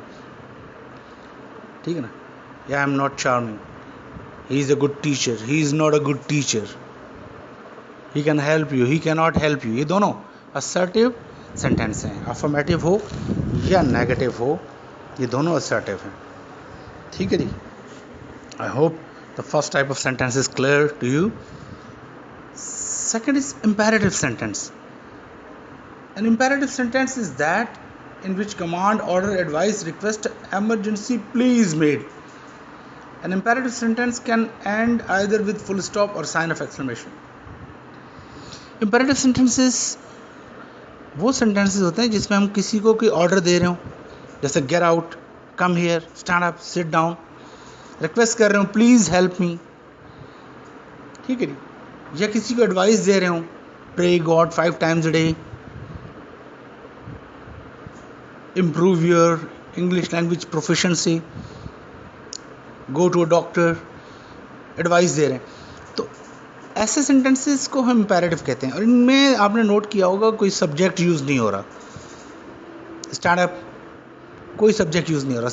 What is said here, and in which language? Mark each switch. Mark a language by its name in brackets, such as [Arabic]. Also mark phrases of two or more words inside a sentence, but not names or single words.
[Hindi] ठीक है ना, या [English] I am not charming. He is a good teacher. He is not a good teacher. He can help you. He cannot help you. [Hindi] ये दोनों [English] assertive sentence [Hindi] हैं. अफर्मेटिव हो या नेगेटिव हो, ये दोनों असर्टिव हैं. ठीक है जी. [English] I hope the first type of sentence is clear to you. Second is imperative sentence. An imperative sentence is that in which command, order, advice, request, emergency plea is made. An imperative sentence can end either with full stop or sign of exclamation. Imperative sentences [Hindi] वो sentences होते हैं जिसमें हम किसी को कोई ऑर्डर दे रहे हो, जैसे [English] get out, come here, stand up, sit down. [Hindi] रिक्वेस्ट कर रहे हो, [English] please help me. [Hindi] ठीक है जी. या किसी को एडवाइस दे रहे हो, [English] pray God 5 times a day, improve your English language proficiency, go to a doctor, advice [Hindi] दे रहे हैं. तो ऐसे सेंटेंसेस को हम इम्पेरेटिव कहते हैं. और इनमें आपने नोट किया होगा कोई [English] subject use [Hindi] नहीं हो रहा. [English] stand up, [Hindi] कोई [English] subject use [Hindi] नहीं हो रहा.